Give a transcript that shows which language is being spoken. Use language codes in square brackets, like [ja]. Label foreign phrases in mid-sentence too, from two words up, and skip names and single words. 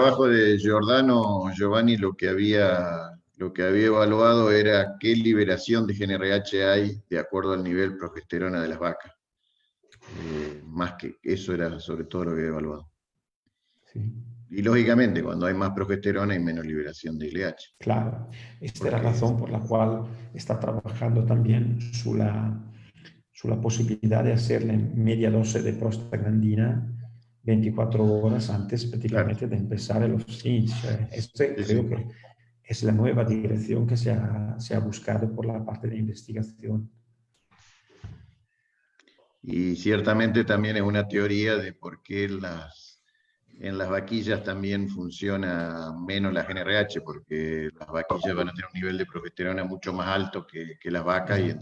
[es] trabajo de Giordano, Giovanni, lo que había evaluado era qué liberación de GNRH hay de acuerdo al nivel progesterona de las vacas. Más que eso era sobre todo lo que había evaluado. Sí. Y lógicamente, cuando hay más progesterona hay menos liberación de LH. Claro, esta es la Porque razón por la cual está trabajando también [it] sulla possibilità di [es] hacerle media dose de prostaglandina 24 horas antes claro, prácticamente de empezar los SINS. Este sí, creo sí. que es la nueva dirección que se ha buscado por la parte de investigación. Y ciertamente también es una teoría de por qué en las vaquillas también funciona menos la GNRH, porque las vaquillas van a tener un nivel de progesterona mucho más alto que las vacas y